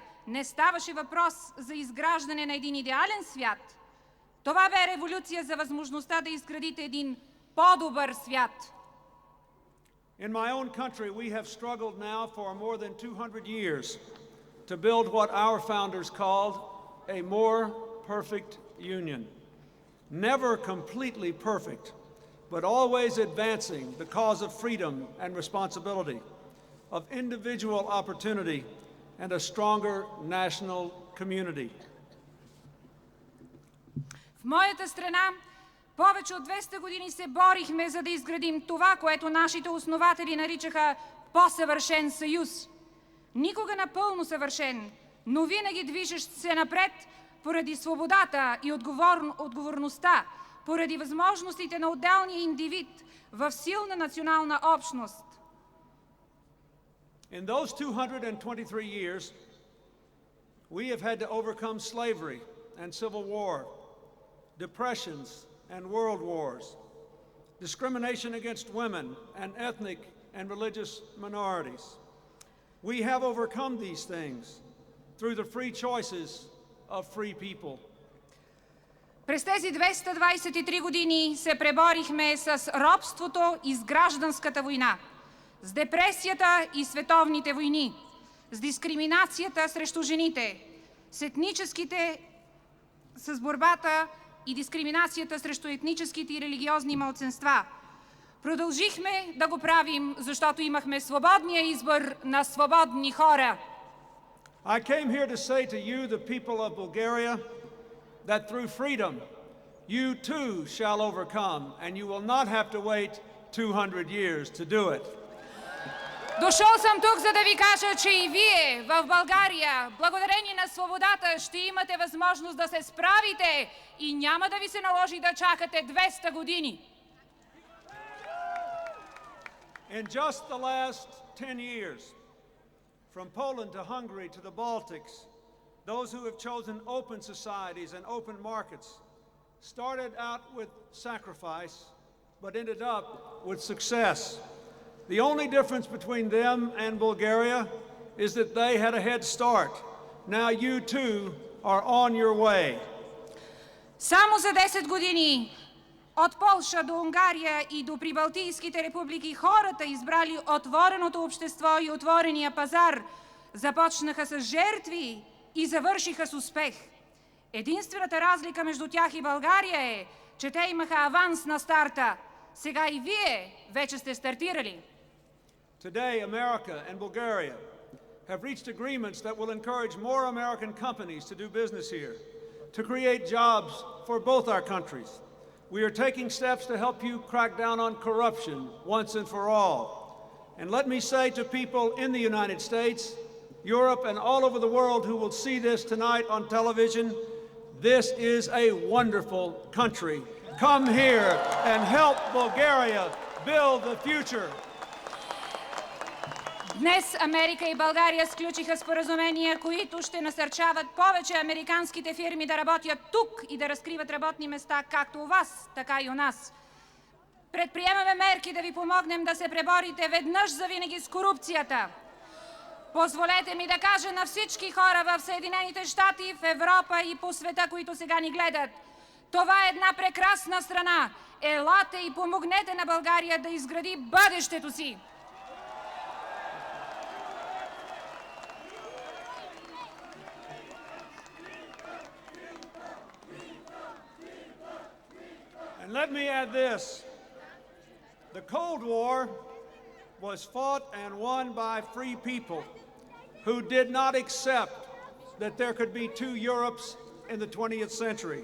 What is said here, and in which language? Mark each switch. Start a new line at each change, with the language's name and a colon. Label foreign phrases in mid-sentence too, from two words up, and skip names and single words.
Bulgarian: Не ставаше въпрос за изграждане на един идеален свят. Това бе революция за възможността да изградите един по-добър свят.
English: In my own country, we have struggled now for more than 200 years to build what our founders called a more perfect union. Never completely perfect, but always advancing the cause of freedom and responsibility, of individual opportunity, and a stronger national community.
Bulgarian: В моята страна повече от 200 години се борихме, за да изградим това, което нашите основатели наричаха по-съвършен съюз. Никога напълно съвършен, но винаги движещ се напред поради свободата и отговорността, поради възможностите на отделния индивид в силна национална общност.
English: In those 223 years, we have had to overcome slavery and civil war, depressions and world wars, discrimination against women and ethnic and religious minorities. We have overcome these things through the free choices of free people.
Bulgarian: През тези 223 години се преборихме с робството и с гражданската война, с депресията и световните войни, с дискриминацията срещу жените, с борбата и дискриминацията срещу етническите и религиозни малцинства. Продължихме да го правим, защото имахме свободния избор на свободни хора.
English: I came here to say to you, the people of Bulgaria, that through freedom, you too shall overcome, and you will not have to wait 200 years to do it.
Bulgarian: Дошъл съм тук, за да ви кажа, че и вие в България, благодарение на свободата, ще имате възможност да се справите и няма да ви се наложи да чакате 200 години.
English: In just the last 10 years, from Poland to Hungary to the Baltics, those who have chosen open societies and open markets started out with sacrifice, but ended up with success. The only difference between them and Bulgaria is that they had a head start. Now you too are on your way.
Bulgarian: Само за 10 години от Полша до Унгария и до прибалтийските републики хората, избрали отвореното общество и отворения пазар, започнаха с жертви и завършиха с успех. Единствената разлика между тях и България е, че те имаха аванс на старта. Сега и вие вече сте стартирали.
English: Today, America and Bulgaria have reached agreements that will encourage more American companies to do business here, to create jobs for both our countries. We are taking steps to help you crack down on corruption once and for all. And let me say to people in the United States, Europe, and all over the world who will see this tonight on television, this is a wonderful country. Come here and help Bulgaria build the future.
Bulgarian: Днес Америка и България сключиха споразумения, които ще насърчават повече американските фирми да работят тук и да разкриват работни места както у вас, така и у нас. Предприемаме мерки да ви помогнем да се преборите веднъж завинаги с корупцията. Позволете ми да кажа на всички хора в Съединените щати, в Европа и по света, които сега ни гледат. Това е една прекрасна страна. Елате и помогнете на България да изгради бъдещето си.
English: And let me add this. The Cold War was fought and won by free people who did not accept that there could be two Europes in the 20th century.